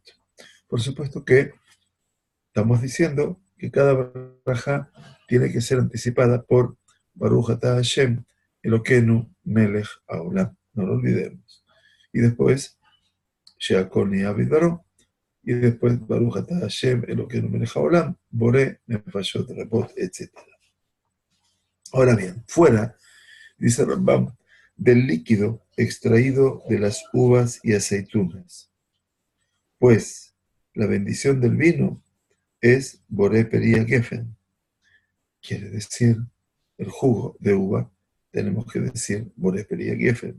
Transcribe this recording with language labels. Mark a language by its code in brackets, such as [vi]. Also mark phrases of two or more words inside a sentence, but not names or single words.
[es] Por supuesto que estamos diciendo que cada braja tiene que ser anticipada por [he] ברוך אתה השם אלוקינו מלך העולם. [es] No lo olvidemos. [he] Y después, שהכל נהיה בדברו. [es] Y después, [he] ברוך אתה השם אלוקינו מלך העולם בורא נפשות רבות, [es] etc. Ahora bien, fuera, dice Rambam, del líquido extraído de las uvas y aceitunas. Pues la bendición del vino es Boré Peria Gefen. Quiere decir, el jugo de uva, tenemos que decir Boré Peria Gefen.